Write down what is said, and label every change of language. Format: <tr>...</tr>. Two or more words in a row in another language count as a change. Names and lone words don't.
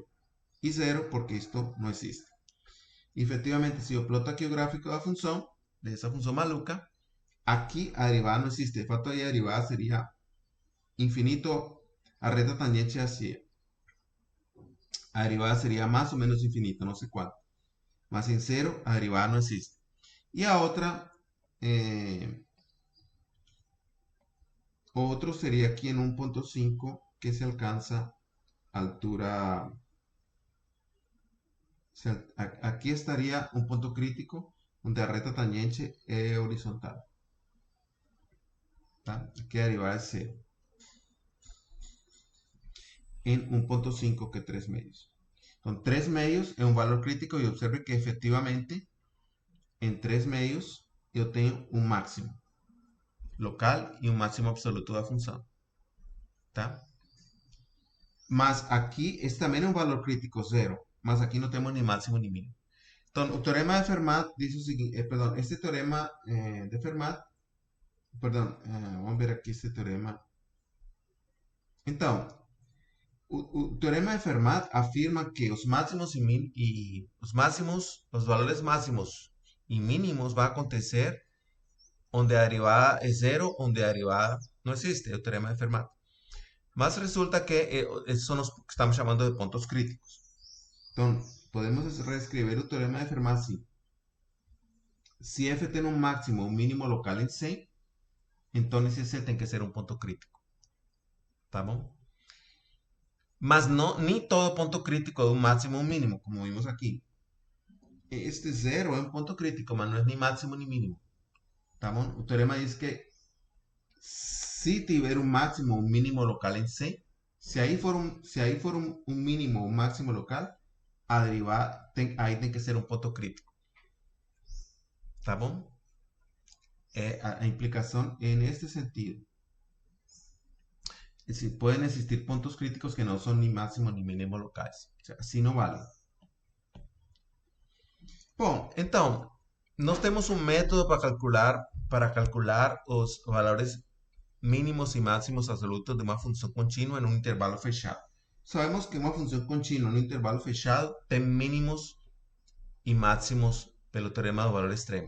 <pt>E 0 porque isto não existe. Efectivamente, se eu ploto aqui o gráfico da função, dessa função maluca, aqui a derivada não existe. De fato, aí a derivada seria infinito, a reta tangente hacia. A derivada seria mais ou menos infinito, não sei quanto. Mas em 0, a derivada não existe. E a outra,</pt> <es>otro sería aquí en 1.5 que se alcanza altura. Aquí estaría un punto crítico donde la recta tangente es horizontal. ¿Tá? Aquí arriba es 0. En 1.5 que 3 medios. Entonces 3 medios es un valor crítico y observe que efectivamente en 3 medios yo tengo un máximo local y un máximo absoluto de la función. ¿Tá?</es> <pt>Mas aqui, esse também é um valor crítico 0. Mas aqui não temos nem máximo nem mínimo. Então, o teorema de Fermat diz o seguinte, perdão, este teorema de Fermat, perdão, vamos ver aqui este teorema. Então, o teorema de Fermat afirma que os máximos e os máximos, os valores máximos e mínimos vão acontecer onde a derivada é 0, onde a derivada não existe, é o teorema de Fermat.</pt> <es>Mas resulta que esos son los que estamos llamando de puntos críticos. Entonces, podemos reescribir el teorema de Fermat así. Si f tiene un máximo o un mínimo local en C, entonces ese tiene que ser un punto crítico.</es> <pt>¿Tá bom?</pt> <es>Mas no, ni todo punto crítico es un máximo o un mínimo, como vimos aquí. Este 0 es un punto crítico, mas no es ni máximo ni mínimo.</es> <pt>¿Tá bom?</pt> <es>El teorema dice que si tiver un máximo o un mínimo local en C, si ahí fuera un mínimo o un máximo local,</es> <pt>a derivada</pt> <es>ahí tiene que ser un punto crítico.</es> <pt>¿Tá bom?</pt> <es>A implicación en este sentido. Es decir, pueden existir puntos críticos que no son ni máximo ni mínimo locais. O sea,</es> <pt>assim não vale. Bom, então, nós temos um método para calcular os valores mínimos e máximos absolutos de uma função contínua em um intervalo fechado. Sabemos que uma função contínua em um intervalo fechado tem mínimos e máximos pelo teorema do valor extremo.</pt>